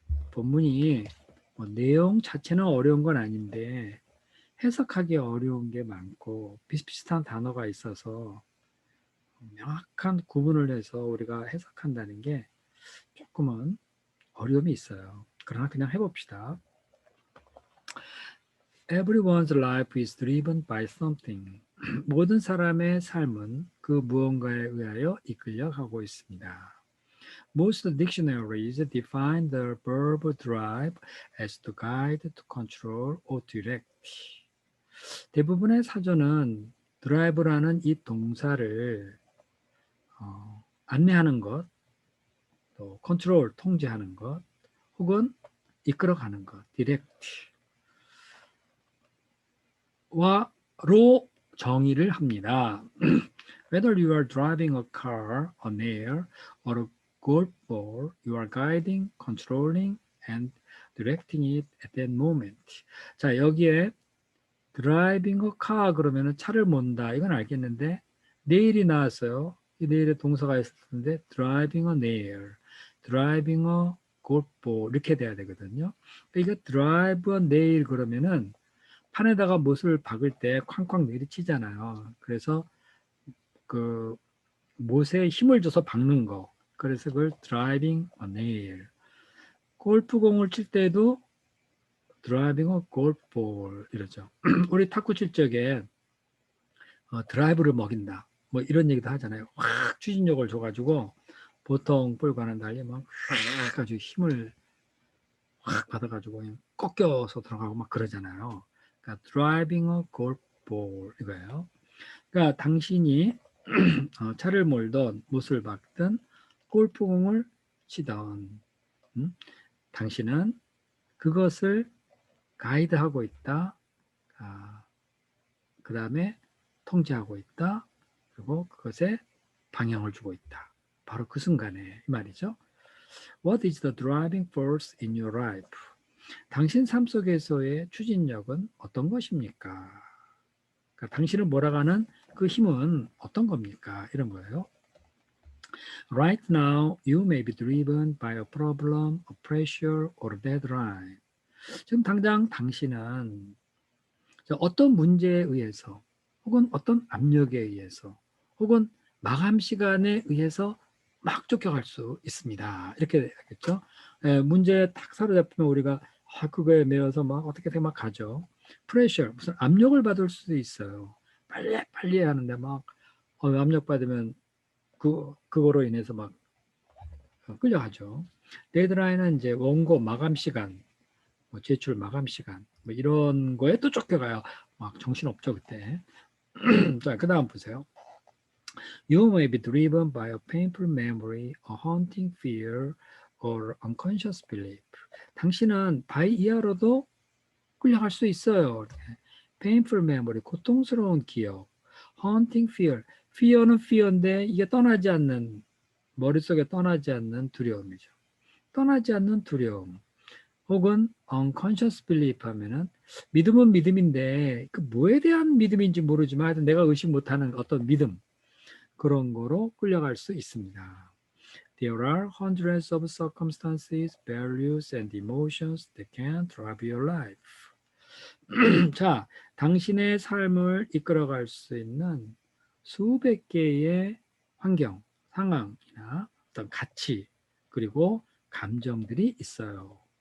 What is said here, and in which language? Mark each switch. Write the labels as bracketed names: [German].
[Korean] 본문이 내용 자체는 어려운 건 아닌데 해석하기 어려운 게 많고 비슷비슷한 단어가 있어서 명확한 구분을 해서 우리가 해석한다는 게 조금은 어려움이 있어요. 그러나 그냥 해봅시다. [English] Everyone's life is driven by something. [Korean] 모든 사람의 삶은 그 무언가에 의하여 이끌려가고 있습니다. [English] Most dictionaries define the verb drive as to guide, to control, or direct. [Korean] 대부분의 사전은 drive라는 이 동사를 안내하는 것 또 컨트롤 통제하는 것 혹은 이끌어가는 것 디렉트와로 정의를 합니다. [English] Whether you are driving a car, a nail, or a golf ball, you are guiding, controlling, and directing it at that moment. [Korean] 자, 여기에 [English] driving a car [Korean] 그러면은 차를 몬다. 이건 알겠는데 nail이 나왔어요. 이 nail의 동사가 있을 텐데 [English] driving a nail, driving a golf ball [Korean] 이렇게 돼야 되거든요. 이거 [English] drive a nail [Korean] 그러면은 판에다가 못을 박을 때 쾅쾅 내리치잖아요. 그래서 그 못에 힘을 줘서 박는 거. 그래서 그걸 [English] driving a nail. [Korean] 골프공을 칠 때도 [English] driving a golf ball [Korean] 이러죠. 우리 탁구 칠 적에 드라이브를 먹인다. 뭐 이런 얘기도 하잖아요. 확 추진력을 줘가지고 보통 볼과는 달리 막 가지고 힘을 확 받아가지고 꺾여서 들어가고 막 그러잖아요. 그러니까 [English] driving a golf ball [Korean] 이거예요. 그러니까 당신이 차를 몰던 못을 박든 골프공을 치던 당신은 그것을 가이드하고 있다. 그 다음에 통제하고 있다. 그리고 그것에 방향을 주고 있다. 바로 그 순간에 이 말이죠. [English] What is the driving force in your life? [Korean] 당신 삶 속에서의 추진력은 어떤 것입니까? 그러니까 당신을 몰아가는 그 힘은 어떤 겁니까? 이런 거예요. [English] Right now, you may be driven by a problem, a pressure, or a deadline. [Korean] 지금 당장 당신은 어떤 문제에 의해서 혹은 어떤 압력에 의해서 혹은 마감 시간에 의해서 막 쫓겨갈 수 있습니다. 이렇게 되겠죠. 문제에 딱 사로잡히면 우리가 그거에 매여서 막 어떻게 막 가죠. 프레셔, 무슨 압력을 받을 수도 있어요. 빨리 해야 하는데 막 압력 받으면 그거로 인해서 막 끌려가죠. 데드라인은 이제 원고 마감 시간, 뭐 제출 마감 시간, 뭐 이런 거에 또 쫓겨가요. 막 정신 없죠 그때. 자, 그 다음 보세요. [English] You may be driven by a painful memory, a haunting fear, or unconscious belief. [Korean] 당신은 바이 이하로도 끌려갈 수 있어요. [English] painful memory, [Korean] 고통스러운 기억. [English] haunting fear, [Korean] fear는 fear인데 이게 떠나지 않는, 머릿속에 떠나지 않는 두려움이죠. 떠나지 않는 두려움. 혹은 [English] unconscious belief [Korean] 하면은 믿음은 믿음인데 그 뭐에 대한 믿음인지 모르지만 하여튼 내가 의식 못하는 어떤 믿음. 그런 거로 끌려갈 수 있습니다. [English] There are hundreds of circumstances, values, and emotions that can drive your life. [Korean] 자, 당신의 삶을 이끌어갈 수 있는 수백 개의 환경, 상황이나 어떤 가치, 그리고 감정들이 있어요.